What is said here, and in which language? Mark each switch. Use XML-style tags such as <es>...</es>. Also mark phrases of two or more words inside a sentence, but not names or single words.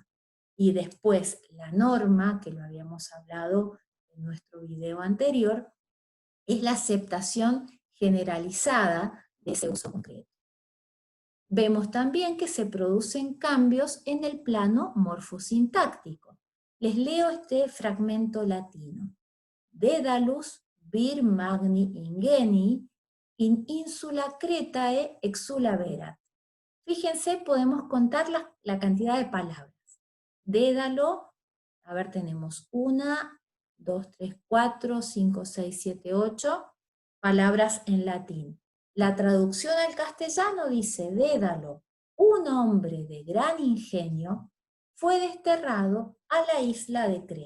<es>Y después la norma, que lo habíamos hablado en nuestro video anterior, es la aceptación generalizada ese uso concreto. Vemos también que se producen cambios en el plano morfosintáctico. Les leo este fragmento latino.</es> <la>Daedalus vir magni ingenii in insula Cretae exulaverat.</la> <es>Fíjense, podemos contar la cantidad de palabras. Dédalo, a ver, tenemos 1, 2, 3, 4, 5, 6, 7, 8 palabras en latín. La traducción al castellano dice, Dédalo, un hombre de gran ingenio, fue desterrado a la isla de Creta.</es>